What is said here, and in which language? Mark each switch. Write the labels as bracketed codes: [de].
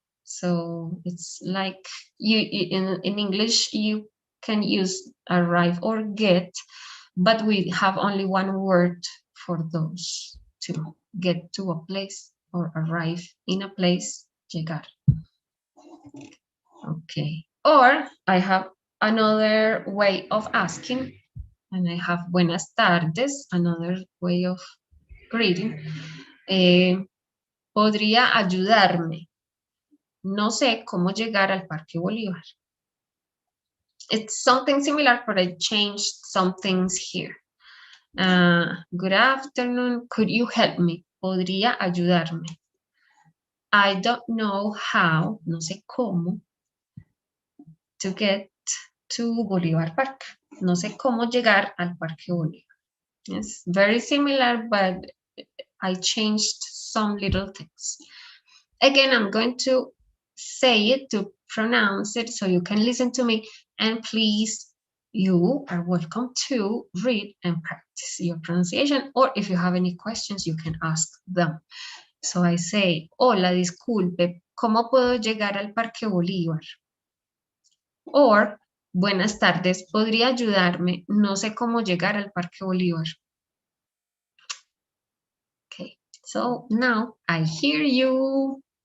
[en] So it's like in English you can use arrive or get, but we have only one word for those two: get to a place or arrive in a place, llegar. Okay. Or I have another way of asking, and I have buenas tardes, another way of greeting. [es] Podría ayudarme. No sé cómo llegar al Parque Bolívar. [en] It's something similar, but I changed some things here. Good afternoon. Could you help me? Podría ayudarme. I don't know how, no sé cómo, to get to Bolívar Park. [es] No sé cómo llegar al Parque Bolívar. [en] It's very similar, but I changed some little things. Again, I'm going to say it, to pronounce it, so you can listen to me, and please, you are welcome to read and practice your pronunciation, or if you have any questions, you can ask them. [es] So I say, hola, disculpe, ¿cómo puedo llegar al Parque Bolívar? Or, buenas tardes, ¿podría ayudarme? No sé cómo llegar al Parque Bolívar. [en] Okay, so now I hear you.